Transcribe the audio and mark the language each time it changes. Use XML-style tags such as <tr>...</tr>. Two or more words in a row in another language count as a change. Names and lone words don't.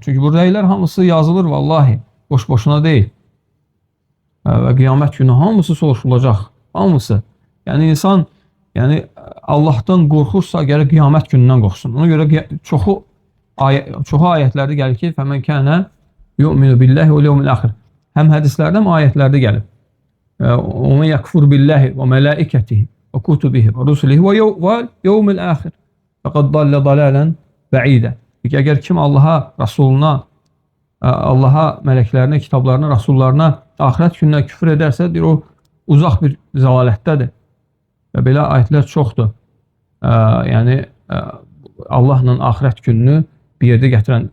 <az>Çünki bu rəylər hamısı yazılır vallahi. Boş-boşuna deyil. Və qiyamət günü hamısı soruşulacaq. Hamısı. Yəni insan Allahdan qorxursa gərək qiyamət günündən qorxsun. Ona görə çoxu ayətlərdə gəlir ki,</az> <ar>"فمن كان يؤمن بالله واليوم الآخر."</ar> <az>Həm hədislərdə, həm ayətlərdə gəlir.</az> <ar>"ومن يكفر بالله وملائكته وكتبه ورسله واليوم الآخر فقد ضل ضلالا بعيدا."</ar> <az>Əgər kim Allaha, Rasuluna, Allaha, mələklərinə, kitablarına, rasullarına, axirət gününə küfür edərsə, deyir, o uzaq bir zəlalətdədir. Və belə ayətlər çoxdur. Yəni Allahla axirət gününü bir yerdə gətirən.</az>